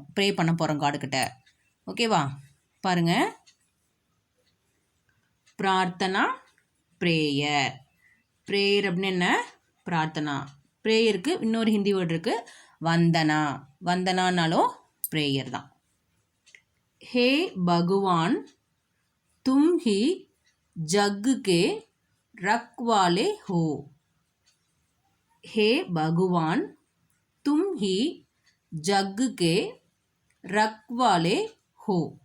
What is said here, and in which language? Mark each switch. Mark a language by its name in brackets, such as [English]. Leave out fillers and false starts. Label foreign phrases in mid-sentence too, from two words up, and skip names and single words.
[Tamil] ப்ரே பண்ண போகிறோம் காடுகிட்ட. ஓகேவா? பாருங்கள், பிரார்த்தனா ப்ரேயர். ப்ரேயர் அப்படின்னு என்ன? பிரார்த்தனா. ப்ரேயருக்கு இன்னொரு [English] Hindi word [Tamil] இருக்குது, வந்தனா. வந்தனானாலும் ப்ரேயர் தான். [Hindi] हे भगवान, तुम ही जग के रखवाले हो. हे भगवान, तुम ही जग के रखवाले हो.